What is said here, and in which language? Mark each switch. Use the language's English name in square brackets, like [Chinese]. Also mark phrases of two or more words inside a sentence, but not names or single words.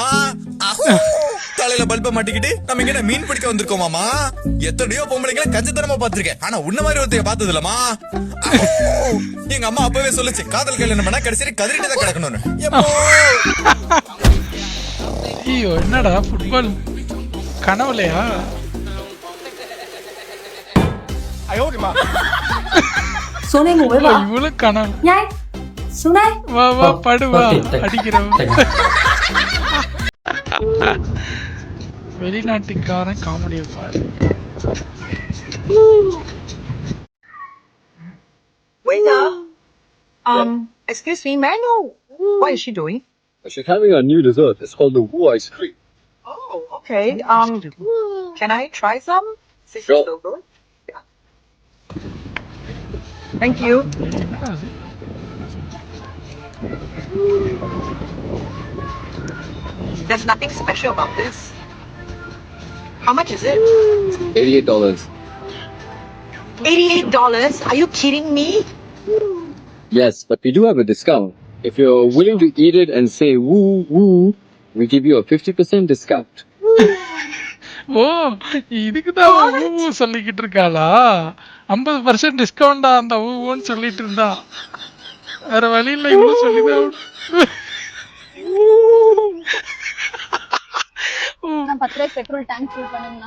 [Tamil] தலையில பல்ப மாட்டிக்கிட்டு நம்ம இங்க மீன் பிடிக்க வந்திருக்கோமாமா. எத்தனையோ பொம்பளைங்களை கஞ்சத்தனமா பாத்திருக்கேன். ஆனா உன்ன மாதிரி ஒருத்தைய பார்த்தது இல்லமா. எங்க அம்மா அப்பவே சொல்லுச்சு, காதல் கல்யாணம் பண்ணா கடைசி கதறிட்டு தான் கிடக்கணும்னு. ஐயோ என்னடா ஃபுட்பால் கனவுலையா? [Vietnamese] Xuống đây ngủ với vợ. [Tamil] இவ்வளவு கனவு. [Vietnamese] Nhanh. Xuống đây. [Tamil] வா வா படு வா அடிக்கிறோம். வெளிநாட்டுக்காரன் காமெடியை பாரு. [English] Waiter. Excuse me, may I know what is she doing? She's having a new dessert. It's called the Wu ice cream. Oh, okay. Can I try some? Since Sure. it's so good. Yeah. Thank you. [Tamil] என்னடா அது? [English] There's nothing special about this. How much is it? $88. $88? Are you kidding me? Yes, but we do have a discount. If you're willing to eat it and say woo woo, we give you a 50% discount. [Tamil] ஓ இதுக்குதான் ஊ சொல்லிக்கிட்டு இருக்காளா? 50% டிஸ்கவுண்டா அந்த ஊன்னு சொல்லிட்டு இருந்தா. வேற வழி இல்ல இவ்வளவு சொல்லிதான். நான் 10 ரூபாய்க்கு [English] petrol tank fill [Tamil] பண்ணுங்கண்ணா.